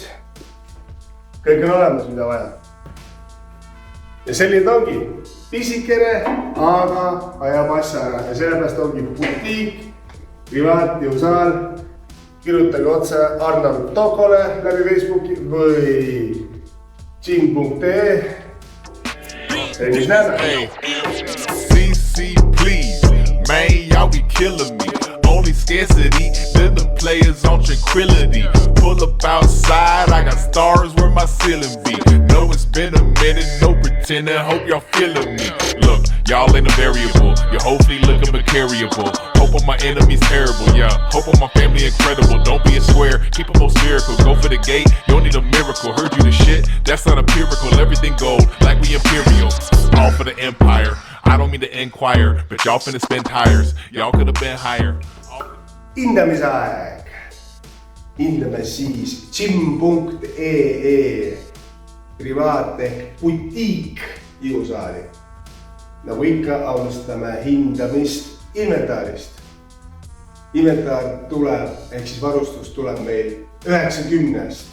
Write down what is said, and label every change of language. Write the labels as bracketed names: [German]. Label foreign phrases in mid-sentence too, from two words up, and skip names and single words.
[Estonian] Kõik on olemas, mida vaja. Ja selline ongi pisikene, aga ajab asja ära ja sellepärast ongi butiik, privaat jõusaal. Kirjutage otse Arnold Tokole läbi Facebooki või gym.ee trennis näeme. [English] Hey, CC please, man, y'all be killing me. Only scarcity, then the players on tranquility. Pull up outside, I got stars where my ceiling be. Know it's been a minute, no pretending, hope y'all feeling me. Look, y'all ain't a variable, you hopefully looking precariable. Hope on my enemies terrible, yeah. Hope on my family incredible. Don't be a square, keep them more spherical. Go for the gate, you don't need a miracle. Heard you the shit, that's not empirical. Everything gold, like we imperial. All for the empire. I don't mean to inquire, but y'all finna spin tires. Y'all could have been higher. [Estonian] Hindamise aeg. Hindame siis gym.ee privaat ehk butiik ilusaali. Nagu ikka alustame hindamist inventaarist. Inventaar tuleb, ehk siis varustus tuleb meil 90-st.